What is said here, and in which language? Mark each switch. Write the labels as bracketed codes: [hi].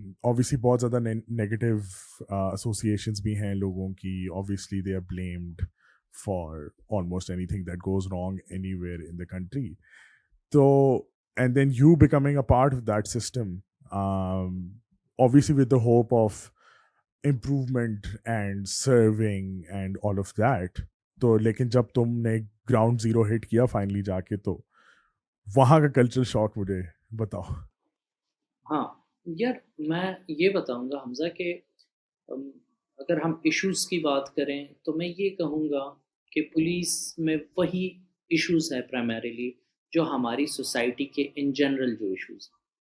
[ur] Obviously بہت زیادہ negative associations بھی ہیں لوگوں کی. [en] Obviously they are blamed for almost anything that goes wrong anywhere in the country. So, and then you becoming a part of that system, obviously with the hope of improvement and serving and all of that. [ur] تو لیکن جب تم نے ground zero ہٹ کیا finally جا کے، تو وہاں کا کلچر شاک مجھے بتاؤ. ہاں یار، میں یہ بتاؤں گا حمزہ کہ اگر ہم ایشوز کی بات کریں تو میں یہ کہوں گا کہ پولیس میں وہی ایشوز ہیں پرائمریلی جو ہماری سوسائٹی کے ان جنرل جو ایشوز ہیں.